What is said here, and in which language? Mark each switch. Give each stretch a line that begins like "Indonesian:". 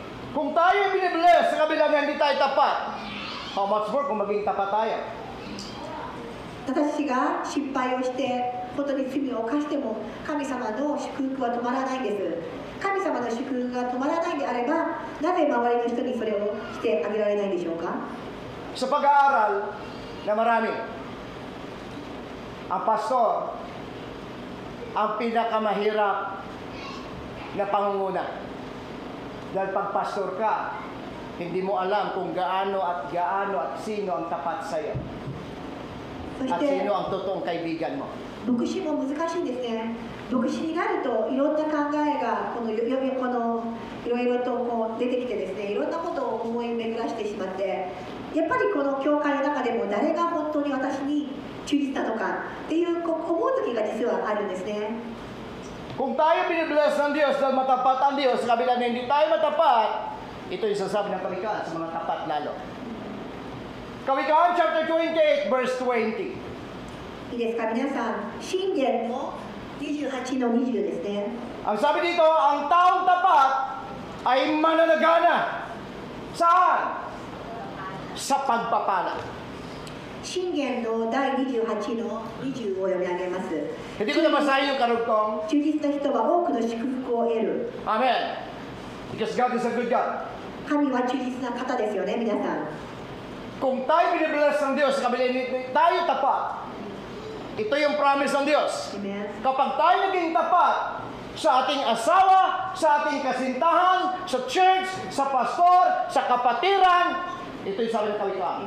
Filipino: Kung tayo binibless sa kabilang hindi tayo tapat,
English: how much more
Filipino: kung maging tapat tayo.
Japanese: 私が失敗をして本当に罪を犯しても神様の祝福は止まらないんです。神様の祝福が止まらないであれば、なぜ周りの人にそれをしてあげられないんでしょうか。
Filipino: Sa pag-aaral na marami, ang pastor ang pinakamahirap na pangunguna. Dahil pag pastor ka, hindi mo alam kung gaano at sino ang tapat sa iyo.
Japanese: そし
Filipino: At
Japanese: て
Filipino: sino ang totoong kaibigan mo.
Japanese: 牧師も難しいんですね。牧師になるといろんな考えがいろいろとこう出てきてですね、いろんなことを思い巡らしてしまって、やっぱりこの教会の中でも誰が本当に私に忠実なのかっていう思う時が実はあるんですね。
Filipino: Kung tayo binibless ng Diyos dahil matapat ang Diyos, sa kabila na hindi tayo matapat, ito yung sasabi ng Kawikaan sa mga tapat lalo. Kawikaan
English: chapter 28 verse 20.
Japanese: いいですか皆さん、箴言の28の20ですね。
Filipino: Ang sabi dito, ang taong tapat ay mananagana. Saan? Sa pagpapala.
Japanese: 箴言の第28の20を読み上げます。
Filipino: Hindi ko na basahin yung karugtong.
Japanese: 忠実な人は多くの祝福を得る。
English: Amen. Because God is a good God.
Japanese: 神は忠実な方ですよね、皆さん。
Filipino: Kung tayo binibless ng Diyos, sa kabila hindi tayo tapat, ito yung promise ng Diyos.
English: Amen.
Filipino: Kapag tayo naging tapat sa ating asawa, sa ating kasintahan, sa church, sa pastor, sa kapatiran, ito yung sabi ng Kawikaan.